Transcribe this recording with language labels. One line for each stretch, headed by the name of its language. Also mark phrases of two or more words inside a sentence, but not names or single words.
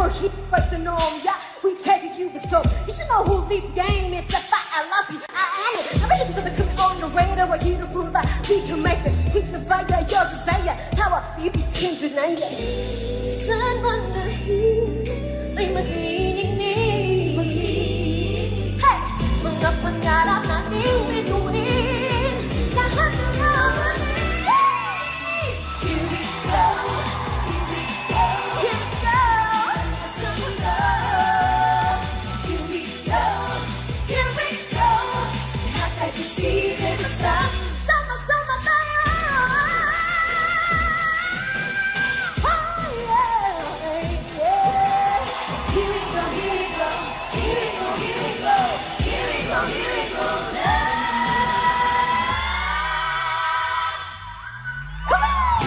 English: break the norm, yeah. We take it, you were so. You should know who leads the game. It's a fight. I love you. I am it. I'm ready for something coming on the radar. We're here to prove that we can make it. It's a fire, your desire. Power, you became tonight. Sun under here.
Filipino: May magniningning.
English: Hey!
Filipino: Mga pangarap nating bituin. Lahat ng naman.
English: Here we go. Here we go. Here we go. Some love. Here we go. Here we go.
Filipino: Lahat ay posible basta sama-sama tayo.
English: Oh yeah, yeah. Here we go, here we go. Here we go, here we go. Here we go, here we go now. Come on!